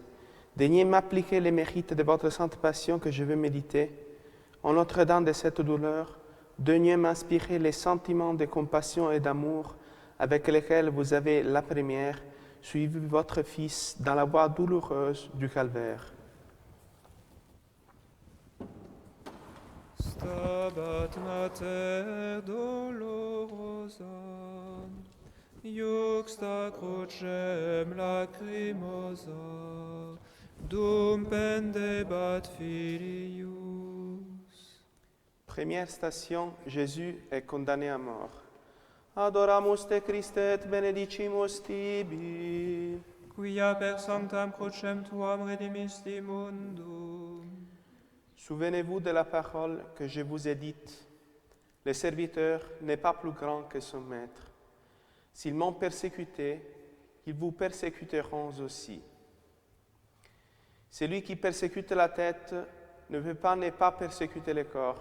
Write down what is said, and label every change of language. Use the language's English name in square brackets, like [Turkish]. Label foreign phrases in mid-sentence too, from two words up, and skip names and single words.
[French] Daignez m'appliquer les mérites de votre sainte passion que je veux méditer. En Notre-Dame de cette douleur, daignez m'inspirer les sentiments de compassion et d'amour avec lesquels vous avez, la première, suivi votre Fils dans la voie douloureuse du calvaire. [Latin] Stabat mater dolorosa, iuxta crucem lacrimosa, dum pendebat filius. [French] Première station, Jésus est condamné à mort. [Latin] Adoramus te Christe et benedicimus tibi. Quia per sanctam crucem tuam redimisti mundum. [French] Souvenez-vous de la parole que je vous ai dite. Le serviteur n'est pas plus grand que son maître. S'ils m'ont persécuté, ils vous persécuteront aussi. Celui qui persécute la tête ne peut pas ne pas persécuter le corps.